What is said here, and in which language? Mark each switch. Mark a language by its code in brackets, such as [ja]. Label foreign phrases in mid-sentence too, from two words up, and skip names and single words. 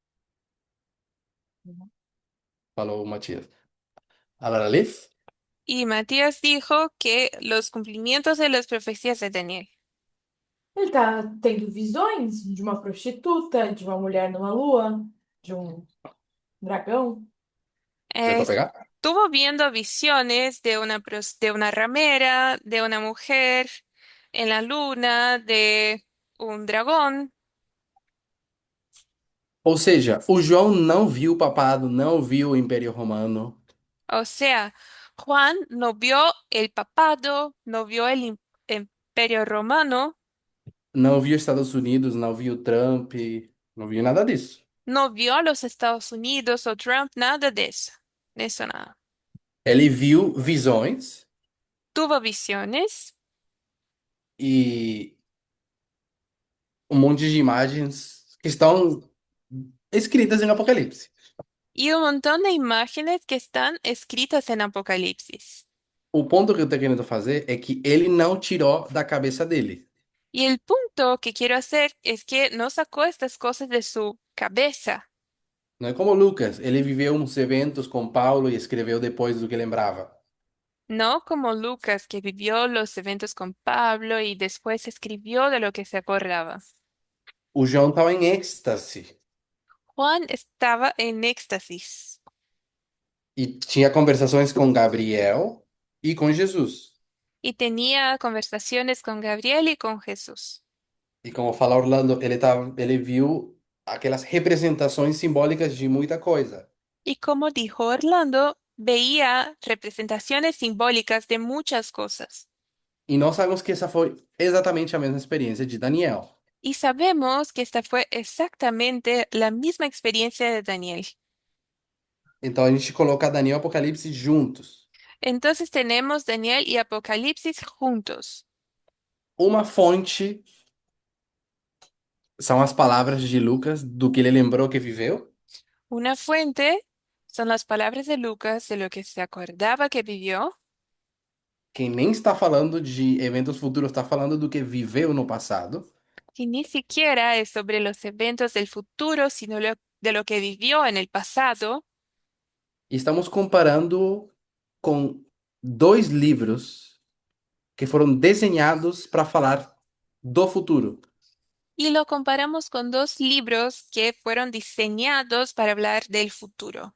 [pt] Falou o Matias. Agora, Liz? [es] Y Matías dijo que los cumplimientos de las profecías de Daniel. [pt] Ele tá tendo visões de uma prostituta, de uma mulher numa lua, de um dragão. Deu para pegar? [es] Estuvo viendo visiones de de una ramera, de una mujer en la luna, de un dragón. [pt] Ou seja, o João não viu o papado, não viu o Império Romano, [es] O sea, Juan no vio el papado, no vio el imperio romano, [pt] não viu Estados Unidos, não viu Trump, não viu nada disso. [es] no vio a los Estados Unidos o Trump, nada de eso. De eso nada. [pt] Ele viu visões [es] Tuvo visiones [pt] e um monte de imagens que estão escritas em Apocalipse. [es] y un montón de imágenes que están escritas en Apocalipsis. [pt] O ponto que eu tô querendo fazer é que ele não tirou da cabeça dele. [es] Y el punto que quiero hacer es que no sacó estas cosas de su cabeza. [pt] Não é como Lucas, ele viveu uns eventos com Paulo e escreveu depois do que lembrava. [es] No como Lucas, que vivió los eventos con Pablo y después escribió de lo que se acordaba. [pt] O João estava em êxtase [es] Juan estaba en éxtasis [pt] e tinha conversações com Gabriel e com Jesus. [es] y tenía conversaciones con Gabriel y con Jesús. [pt] E como fala Orlando, ele viu aquelas representações simbólicas de muita coisa. [es] Y como dijo Orlando, veía representaciones simbólicas de muchas cosas. [pt] E nós sabemos que essa foi exatamente a mesma experiência de Daniel. [es] Y sabemos que esta fue exactamente la misma experiencia de Daniel. [pt] Então a gente coloca Daniel e Apocalipse juntos. [es] Entonces tenemos Daniel y Apocalipsis juntos. [pt] Uma fonte são as palavras de Lucas do que ele lembrou que viveu. [es] Una fuente son las palabras de Lucas de lo que se acordaba que vivió, [pt] Quem nem está falando de eventos futuros, está falando do que viveu no passado. [es] y ni siquiera es sobre los eventos del futuro, sino de lo que vivió en el pasado. [pt] E estamos comparando com dois livros que foram desenhados para falar do futuro. [es] Y lo comparamos con dos libros que fueron diseñados para hablar del futuro,